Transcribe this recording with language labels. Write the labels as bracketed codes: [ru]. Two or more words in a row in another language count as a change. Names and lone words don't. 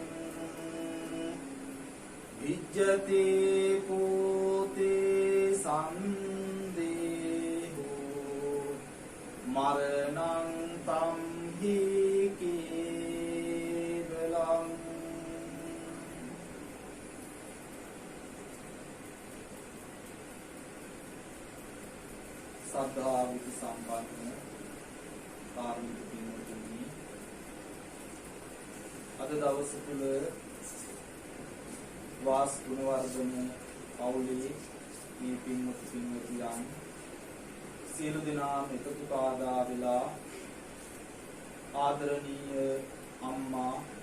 [pi] විජ්ජති පූතේ සන්දේහෝ මරණං තම්හි කේවලං සද්ධා විති සම්පන්න [si] කාර්මික පින්වතුනි අද දවස තුල වාස් ගුණවර්ධන පවුලේ මේ පින්වතුන් සියලු දෙනාම එකතු කාදා වෙලා ආදරණීය අම්මා